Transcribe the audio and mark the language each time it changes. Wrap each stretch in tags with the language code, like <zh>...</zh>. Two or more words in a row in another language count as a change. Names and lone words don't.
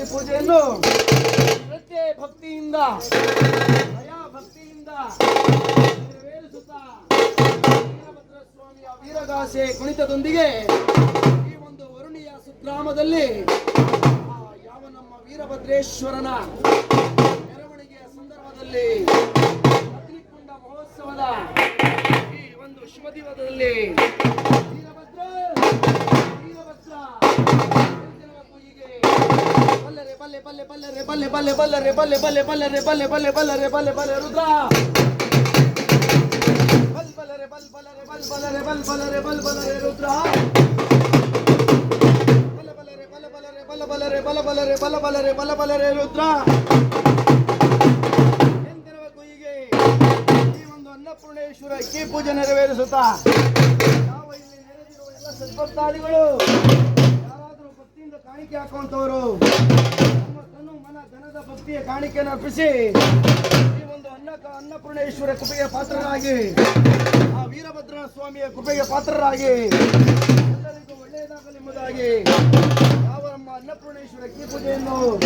<kn>ಪೂಜೆಯನ್ನು ಶ್ರದ್ಧೆ ಭಕ್ತಿಯಿಂದ ದಯಾ ಭಕ್ತಿಯಿಂದ ನೆರವೇರಿಸುತ್ತಾ ವೀರಭದ್ರ ಸ್ವಾಮಿಯ ವೀರಗಾಸೆ ಕುಣಿತದೊಂದಿಗೆ ಈ ಒಂದು ವರುಣಿಯ ಸುಗ್ರಾಮದಲ್ಲಿ ಯಾವ ನಮ್ಮ ವೀರಭದ್ರೇಶ್ವರನ ಮೆರವಣಿಗೆಯ ಸಂದರ್ಭದಲ್ಲಿ ಅಗ್ನಿಕುಂಡ ಮಹೋತ್ಸವದ ಈ ಒಂದು ಶುಭ ದಿನದಲ್ಲಿ ವೀರಭದ್ರ ಬಲ್ಲೆ ಬಲ್ಲೆ ಬಲ್ಲೆ ಬಲ್ಲೆ ಬಲ್ಲೆ ಬಲ್ಲೆ ಬಲ್ಲೆ ಬಲ್ಲೆ ಬಲ್ಲೆ ಬಲ್ಲೆ ಬಲ್ಲೆ ಬಲ್ಲೆ ಬಲ್ಲೆ ಬಲ್ಲೆ ರುದ್ರ ಬಲ್ ಬಲ್ಲೆ ಬಲ್ ಬಲ್ಲೆ ಬಲ್ ಬಲ್ಲೆ ಬಲ್ ಬಲ್ಲೆ ಬಲ್ ಬಲ್ಲೆ ರುದ್ರ ಬಲ್ಲ ಬಲ್ಲೆ ಬಲ್ಲ ಬಲ್ಲೆ ಬಲ್ಲ ಬಲ್ಲೆ ಬಲ್ಲ ಬಲ್ಲೆ ಬಲ್ಲ ಬಲ್ಲೆ ಬಲ್ಲ ಬಲ್ಲೆ ರುದ್ರ ಎಂದಿರಬೇಕು ಹೀಗೆ ಈ ಒಂದು ಅನ್ನಪೂರ್ಣೇಶ್ವರ ಅಕ್ಕಿ ಪೂಜೆ ನೆರವೇರಿಸುತ್ತಾ ಯಾವ ಇಲ್ಲಿ ನೆರೆದಿರುವ ಎಲ್ಲ ಸದ್ಭಕ್ತಾದಿಗಳು ಯಾರಾದರೂ ಭಕ್ತಿಯಿಂದ ಕಾಣಿಕೆ ಹಾಕುವಂತವರು ತನು ಮನ ಧನದ ಭಕ್ತಿಯ ಕಾಣಿಕೆಯನ್ನು ಅರ್ಪಿಸಿ ಈ ಒಂದು ಅನ್ನಪೂರ್ಣೇಶ್ವರ ಕೃಪೆಗೆ ಪಾತ್ರರಾಗಿ ಆ ವೀರಭದ್ರ ಸ್ವಾಮಿಯ ಕೃಪೆಗೆ ಪಾತ್ರರಾಗಿ ಎಲ್ಲರಿಗೂ ಒಳ್ಳೆಯದಾಗಲಿ ಎಂಬುದಾಗಿ ಯಾವ ನಮ್ಮ ಅನ್ನಪೂರ್ಣೇಶ್ವರ ಅಕ್ಕಿ ಪೂಜೆಯನ್ನು</kn>